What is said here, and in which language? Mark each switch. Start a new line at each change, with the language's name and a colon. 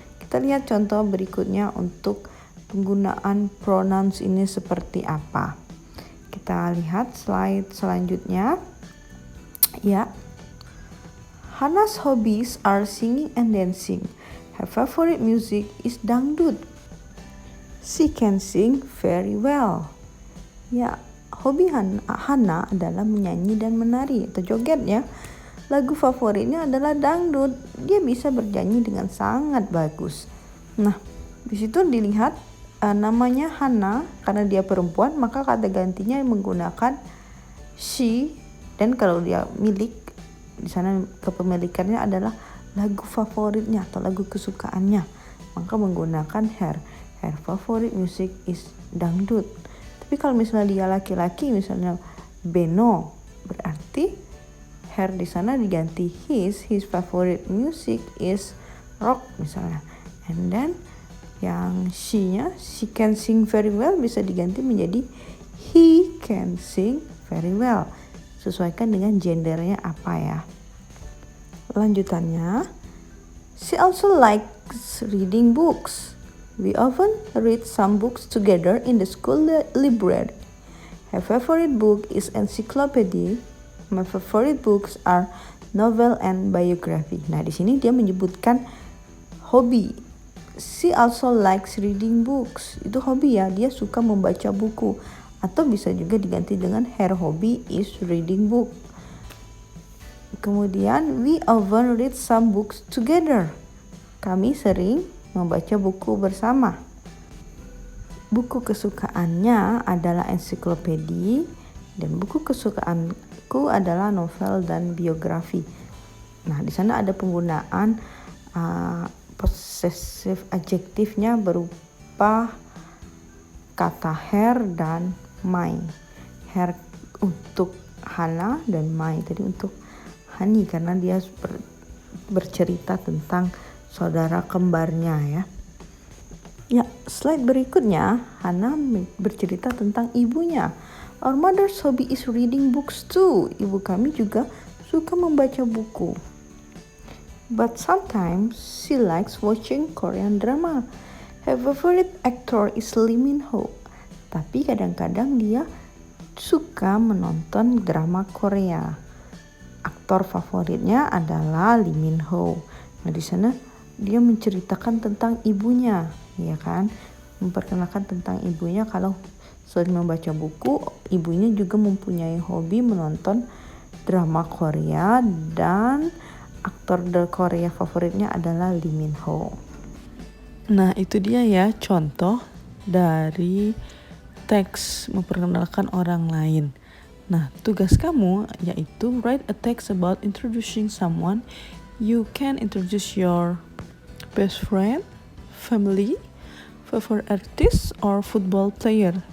Indonesian: Kita lihat contoh berikutnya untuk penggunaan pronouns ini seperti apa. Kita lihat slide selanjutnya. Ya.
English: Hana's hobbies are singing and dancing. Her favorite music is dangdut. She can sing very well.
Indonesian: Ya, hobi Hana adalah menyanyi dan menari atau joget ya. Lagu favoritnya adalah dangdut. Dia bisa bernyanyi dengan sangat bagus. Nah, di situ dilihat namanya Hana, karena dia perempuan maka kata gantinya menggunakan she, dan kalau dia milik di sana kepemilikannya adalah lagu favoritnya atau lagu kesukaannya, maka menggunakan her.
English: Her favorite music is dangdut.
Indonesian: Tapi kalau misalnya dia laki-laki, misalnya Beno, berarti her di sana diganti
English: his favorite music is rock
Indonesian: misalnya.
English: And then
Indonesian: yang she-nya,
English: she can sing very well,
Indonesian: bisa diganti menjadi
English: he can sing very well.
Indonesian: Sesuaikan dengan gendernya apa ya. Lanjutannya,
English: she also likes reading books. We often read some books together in the school library. Her favorite book is encyclopedia. My favorite books are novel and biography.
Indonesian: Nah, di sini dia menyebutkan hobi.
English: She also likes reading books.
Indonesian: Itu hobi ya, dia suka membaca buku. Atau bisa juga diganti dengan
English: her hobby is reading book.
Indonesian: Kemudian we often read some books together. Kami sering membaca buku bersama. Buku kesukaannya adalah ensiklopedia dan buku kesukaanku adalah novel dan biografi. Nah, di sana ada penggunaan possessive adjektifnya berupa kata her dan my. Her untuk Hana dan my tadi untuk Hani, karena dia bercerita tentang saudara kembarnya ya. Ya, slide berikutnya Hana bercerita tentang ibunya.
English: Our mother's hobby is reading books too.
Indonesian: Ibu kami juga suka membaca buku.
English: But sometimes she likes watching Korean drama. Her favorite actor is Lee Min Ho.
Indonesian: Tapi kadang-kadang dia suka menonton drama Korea. Aktor favoritnya adalah Lee Min Ho. Nah, di sana dia menceritakan tentang ibunya, ya kan? Memperkenalkan tentang ibunya kalau selain membaca buku, ibunya juga mempunyai hobi menonton drama Korea dan aktor Korea favoritnya adalah Lee Min Ho. Nah, itu dia ya contoh dari teks memperkenalkan orang lain. Nah, tugas kamu yaitu
English: write a text about introducing someone. You can introduce your best friend, family, favorite artist, or football player.